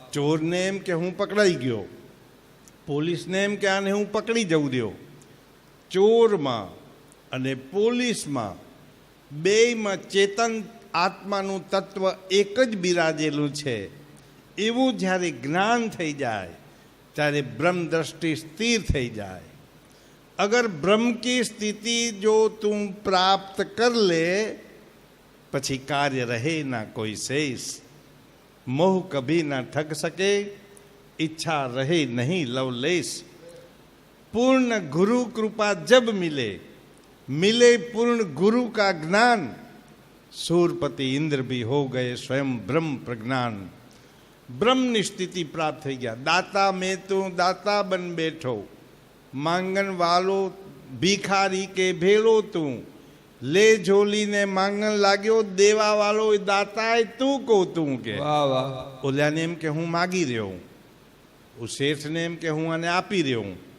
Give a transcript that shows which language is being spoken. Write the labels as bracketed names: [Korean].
[Gujarati] ચોરને એમ કે હું પકડાઈ ગયો, પોલીસને એમ કે આને હું પકડી જવું દો. ચોરમાં અને પોલીસમાં બેયમાં ચેતન આત્માનું તત્વ એક જ બિરાજેલું છે. એવું જ્યારે જ્ઞાન થઈ જાય ત્યારે બ્રહ્મ દ્રષ્ટિ સ્થિર થઈ જાય. [Hindi] अगर ब्रह्म की स्थिति जो तुम प्राप्त कर ले, [Gujarati] પછી કાર્ય રહે ના કોઈ શેષ. [Hindi] मोह कभी ना ठग सके, इच्छा रहे नहीं लवलेश. पूर्ण गुरु कृपा जब मिले, मिले पूर्ण गुरु का ज्ञान, सूरपति इंद्र भी हो गए स्वयं ब्रह्म प्रज्ञान. ब्रह्म स्थिति प्राप्त [Gujarati] થઈ ગયા. દાતા મેં તું દાતા બન બેઠો, માંગન વાલો ભિખારી કે ભેળો તું, લે ઝોલીને માંગન લાગ્યો, દેવા વાળો દાતા તું કો તું. કે વાહ વાહ ઓલાને એમ કે હું માગી રહ્યો, શેઠને એમ કે હું આને આપી રહ્યો.